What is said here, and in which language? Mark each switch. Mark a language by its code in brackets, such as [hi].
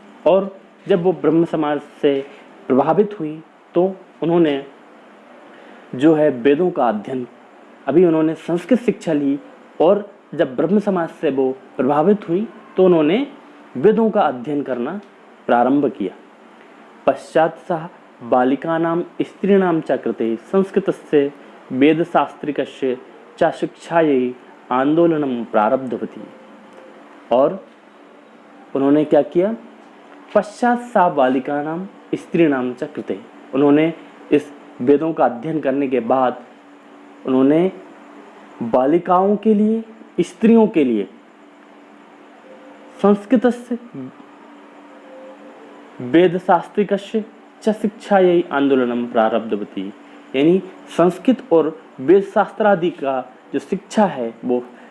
[hi] और जब वो ब्रह्म समाज से प्रभावित हुई तो उन्होंने जो है वेदों का अध्ययन, अभी उन्होंने संस्कृत शिक्षा ली, और जब ब्रह्म समाज से वो प्रभावित हुई तो उन्होंने वेदों का अध्ययन करना प्रारंभ किया। [sa] पश्चात सह बालिकानां स्त्रीणां च कृते संस्कृतस्य वेदशास्त्रिकस्य च शिक्षायै आंदोलनम प्रारब्धवती। [hi] और उन्होंने क्या किया, [sa] पश्चात सा बालिकानां स्त्रीणां च कृते, [hi] उन्होंने इस वेदों का अध्ययन करने के बाद उन्होंने बालिकाओं के लिए, स्त्रियों के लिए [sa] संस्कृतस्य वेदशास्त्रिकस्य च शिक्षायै आंदोलनम प्रारब्धवती, [hi] यानी संस्कृत और वेद शास्त्र आदि का जो शिक्षा है वो